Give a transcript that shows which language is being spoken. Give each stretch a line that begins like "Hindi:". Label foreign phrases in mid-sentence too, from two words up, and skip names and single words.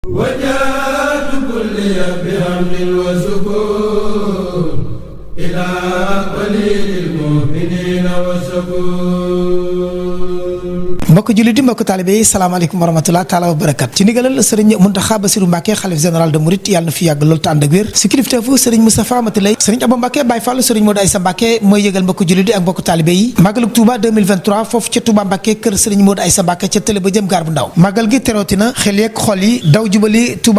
Arabic: وجاءت كل بحمد وسكون إلى ولي المؤمنين والسكون
Wolof: mbokk jullit di mbokk taalibe yi
Arabic: السلام عليكم ورحمة الله تعالى وبركات
Wolof: ci ndigalal sëriñ Muntaxa Basiru Mbàkke xalif général de Mouride yàlla na fi yàgg loolu te ànd ak wér si kilifteefu sëriñ Moustapha Matilay sëriñ Abo Mbàkke Baye Fallu sëriñ Modou Aïssa Mbàkke mooy yëgal mbokk jullit di ak mbokk taalibe yi màggalug Touba 2023 foofu ca Touba Mbàkke kër sëriñ Modou Aïssa Mbàkke ca télé ba jëm gaar bu ndaw màggal gi terootina xel yeeg xol yi daw jubali Touba